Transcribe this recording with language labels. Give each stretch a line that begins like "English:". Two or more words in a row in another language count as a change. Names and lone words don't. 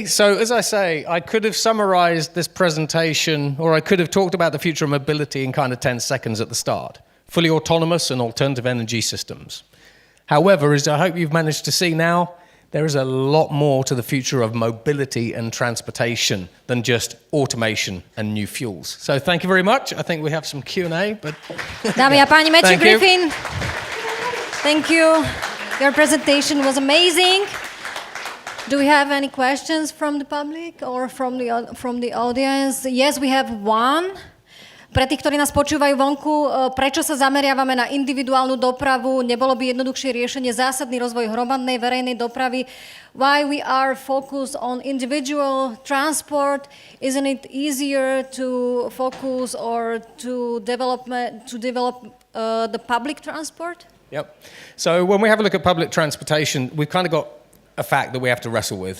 English: So as I say, I could have summarized this presentation, or I could have talked about the future of mobility in kind of 10 seconds at the start. Fully autonomous and alternative energy systems. However, as I hope you've managed to see now, there is a lot more to the future of mobility and transportation than just automation and new fuels. So thank you very much. I think we have some Q&A, but...
Slovak: Dámy a páni,
English: Matthew Griffin. Thank you. Your presentation was amazing. Do we have any questions from the public or from the audience? Yes, we have one.
Slovak: Pre tých, ktorí nás počúvajú vonku, prečo sa zameriavame na individuálnu dopravu? Nebolo by jednoduchšie riešenie zásadný rozvoj hromadnej verejnej dopravy?
English: Why we are focused on individual transport? Isn't it easier to focus or to develop the public transport? Yep. So when we have a look at public transportation, we've kind of got a fact that we have to wrestle with.